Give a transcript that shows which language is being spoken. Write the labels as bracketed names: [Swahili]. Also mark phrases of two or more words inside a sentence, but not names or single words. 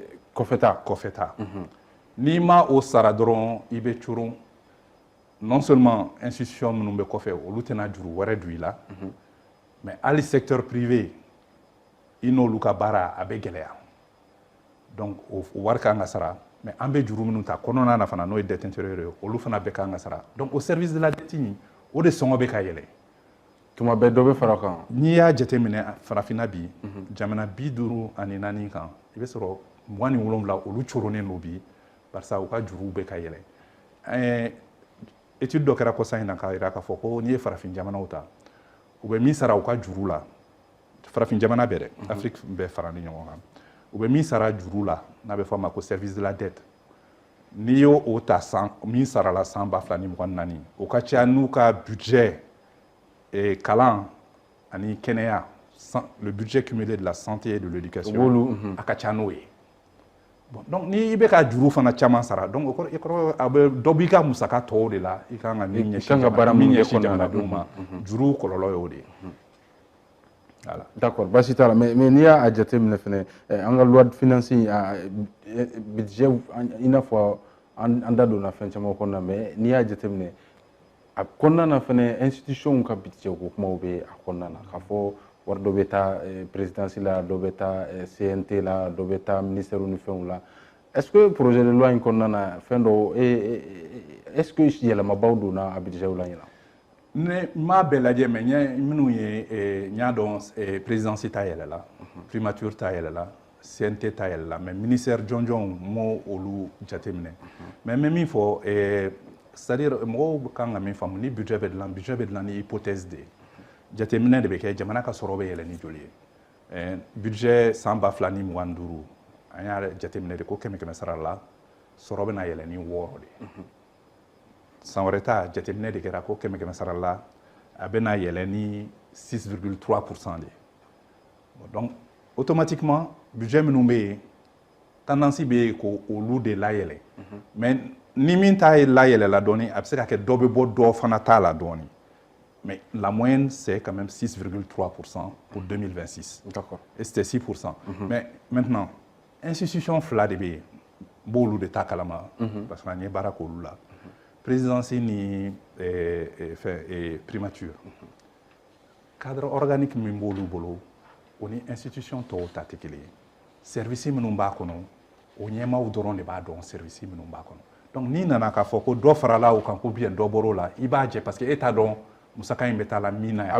[Bambara] kɔfɛta n'i ma o sara dɔrɔn i bɛ coron [French] non seulement [Bambara] institution minnu bɛ kɔfɛ olu tɛna juru wɛrɛ don i la mais hali [French] secteur privé [Bambara] i n'olu ka baara a bɛ gɛlɛya donc o wari kan ka sara mais an bɛ juru minnu ta kɔnɔna na fana n'o ye [French] dette intérieure [Bambara] ye olu fana bɛɛ kan ka sara donc [French] au service de la dette [Bambara] o de sɔngɔ bɛ ka yɛlɛ tuma bɛɛ dɔ bɛ fara kan n'i y'a jateminɛ farafinna bi jamana 54 kan i bɛ sɔrɔ 27 olu coronen don bi barisa u ka juruw bɛ ka yɛlɛ étude dɔ kɛra kɔsa in na k'a jira k'a fɔ ko n'i ye farafin jamanaw ta u bɛ min sara u ka juru la farafin jamana bɛɛ dɛ Afrique bɛɛ fara ni ɲɔgɔn kan u bɛ min sara juru la n'a bɛ fɔ a ma ko [French] service de la dette [Bambara] n'i y'o ta min sarala san 2024 o ka ca n'u ka budget kalan ani kɛnɛya [French] le budget cumulé de la santé et de l'éducation [Bambara] a ka ca n'o ye bon donc ni i bɛ ka juru fana caman sara donc o kɔrɔ a bɛ dɔ b'i ka musaka tɔw de la i kan ka min ɲɛsin jamanadenw ma juru kɔlɔlɔ y'o de ye voilà d'accord basi t'a la mais n'i y'a jateminɛ fɛnɛ an ka [French] loi de finance budget [Bambara] i n'a fɔ an da donna fɛn caman kɔnɔna mais n'i y'a jateminɛ a kɔnɔna na fɛnɛ institution ka budget ko kumaw bɛ a kɔnɔna na k'a fɔ wari dɔ bɛ taa présidence la dɔ bɛ taa CNT la dɔ bɛ taa ministère ni fɛnw la [French] est-ce que projet de loi [Bambara] in kɔnɔna na fɛn dɔ [French] est-ce que [Bambara] yɛlɛmabaw donna a budget la ɲina ne m'a bɛɛ lajɛ mais minnu ye n y'a dɔn présidence ta yɛlɛla primature ta yɛlɛla CNT ta yɛlɛla mais ministère jɔnjɔnw m'o olu jateminɛ mais n bɛ min fɔ c'est-à-dire mɔgɔw kan ka min faamu ni budget bɛ dilan ni hypothèse de ye jateminɛ de bɛ kɛ jamana ka sɔrɔ bɛ yɛlɛ ni joli ye budget san 2025 an y'a jateminɛ de ko 100 sara la sɔrɔ bɛ na yɛlɛ ni 6 de ye san wɛrɛ ta jateminɛ de kɛra ko 100 sara la a bɛ na yɛlɛ ni 6,3% de ye donc automatiquement budget minnu bɛ yen tendance bɛ yen ko olu de layɛlɛ mais ni min t'a layɛlɛla dɔɔni a bɛ se ka kɛ dɔ bɛ bɔ dɔ fana t'a la dɔɔni mais [French] la moyenne c'est quand même 6,3% pour 2026 [Bambara] d'accord [French] et c'était 6% mais maintenant institution [Bambara] fila de bɛ yen n b'olu de ta kalama [French] parce que [Bambara] an ye baara k'olu la présidence ni primature [French] cadre organique [Bambara] min b'olu bolo o ni institution tɔw ta tɛ kelen ye service minnu b'a kɔnɔ o ɲɛmaaw dɔrɔn de b'a dɔn service minnu b'a kɔnɔ donc n'i nana k'a fɔ ko dɔ farala o kan ko bien dɔ bɔr'o la i b'a jɛ [French] parce que [Bambara] e t'a dɔn musaka in bɛ taa la min na yan.